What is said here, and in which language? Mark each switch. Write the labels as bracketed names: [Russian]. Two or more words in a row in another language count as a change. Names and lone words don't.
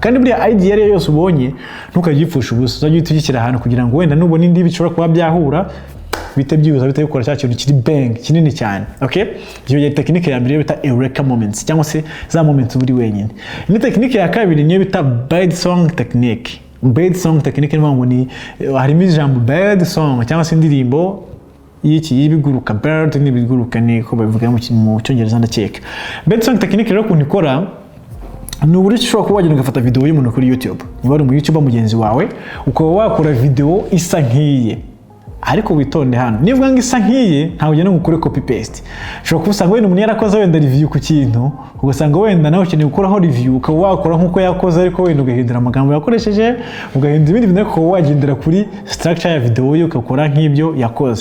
[Kinyarwanda] Kandi buriya idea rero yose ubonye ntukagipfusha ubusa, uzajye utushyira ahantu kugira ngo wenda nubona indi bishobora kuba byahura bite byibuza bite bikora cya kintu kiri bang kinini cyane. Okay, iyo ye technique ya mbere bita [English] EUREKA moments [Kinyarwanda] cyangwa se za moments uri wenyine. Ni technique ya kabiri niyo bita [English] bird song technique. Bird song technique [Kinyarwanda] ni ngo ni harimo ijambo [English] bird song [Kinyarwanda] cyangwa se indirimbo y'iki y'ibiguruka. Bird ni ibiguruka ni ko babivuga mu cyongereza ndakeka. [English] Bird song technique [Kinyarwanda] rero kuntu ikora ni uburyo ushobora kuba wagenda ugafata video y'umuntu kuri YouTube. Niba ari mu YouTube mugenzi wawe ukaba wakora video isa nk'iye, ariko witonde hano nivuga ngo isa nkiye ntawe ugenda gukora [English] copy paste. [Kinyarwanda] Ushobora kubusanga wenda umuntu yarakoze wenda review ku kintu ugasanga wenda nawe ukeneye gukuraho review ukaba wakora nkuko yakoze ariko wenda ugahindura amagambo yakoresheje ugahindura ibindi bintu ariko wagendera kuri structure ya video yo ukakora nk'ibyo yakoze.